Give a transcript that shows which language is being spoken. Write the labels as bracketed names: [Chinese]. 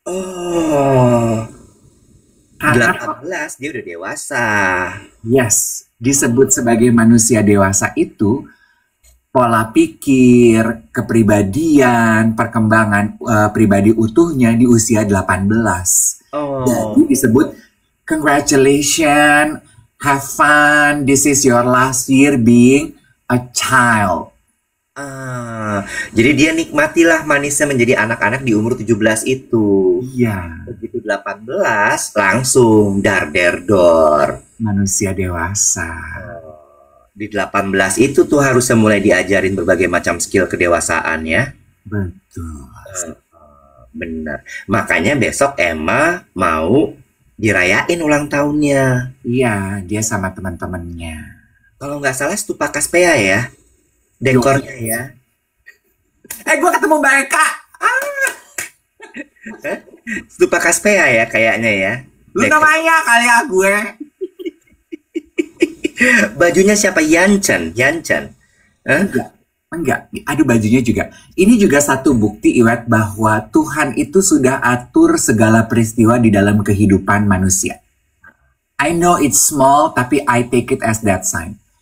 [Indonesian] Oh, Karena 18 dia udah dewasa. yes, disebut sebagai manusia dewasa itu pola pikir, kepribadian, perkembangan pribadi utuhnya di usia 18. Oh, Jadi disebut [English] congratulations, have fun, this is your last year being a child. [Indonesian] jadi dia nikmatilah manisnya menjadi anak-anak di umur 17 itu. Iya, Begitu 18, langsung dar der dor. manusia dewasa. Di 18 itu tuh harusnya mulai diajarin berbagai macam skill kedewasaan ya. Betul. Bener. Makanya besok Emma mau dirayain ulang tahunnya. Iya, dia sama teman-temannya. Kalau nggak salah Stupa Kaspea ya. Dekornya ya. Gue ketemu Mbak Eka. Stupa Kaspea ya kayaknya ya. Luna Maya kali ya gue. Bajunya siapa? Yanchan. Yanchan. Enggak. Aduh, bajunya juga. Ini juga satu bukti, Iwet, bahwa Tuhan itu sudah atur segala peristiwa di dalam kehidupan manusia. [English] I know it's small, [Indonesian] tapi [English] I take it as that sign.